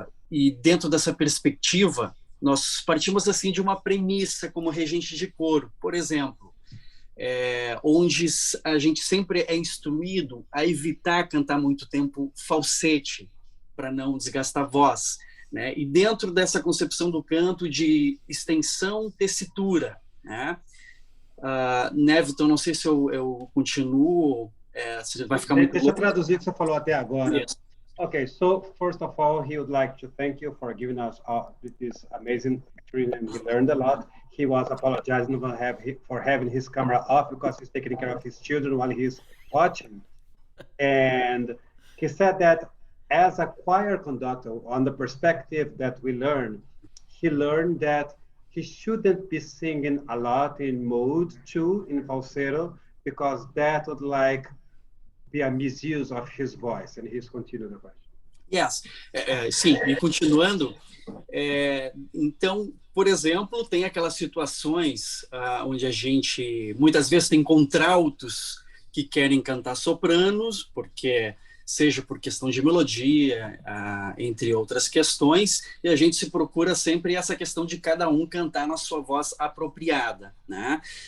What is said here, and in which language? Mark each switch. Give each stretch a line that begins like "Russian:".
Portuguese: E dentro dessa perspectiva, nós partimos assim de uma premissa como regente de coro, por exemplo, onde a gente sempre é instruído a evitar cantar muito tempo falsete, para não desgastar a voz, né? E dentro dessa concepção do canto de extensão, tessitura, né? Neviton, não sei se eu continuo, se vai ficar muito... Deixa eu traduzir o que você falou até agora.
English: Yes. Okay, so first of all, he would like to thank you for giving us this amazing training, and he learned a lot. He was apologizing for having his camera off because he's taking care of his children while he's watching. And he said that as a choir conductor, on the perspective that we learned, he learned that he shouldn't be singing a lot in mode 2 in falsetto, because that would be a misuse of his voice. And he's continuing the question. Yes.
Portuguese: Sim, e continuando, então, por exemplo, tem aquelas situações onde a gente muitas vezes tem contraltos que querem cantar sopranos, seja por questão de melodia, entre outras questões, e a gente se procura sempre essa questão de cada um cantar na sua voz apropriada, né?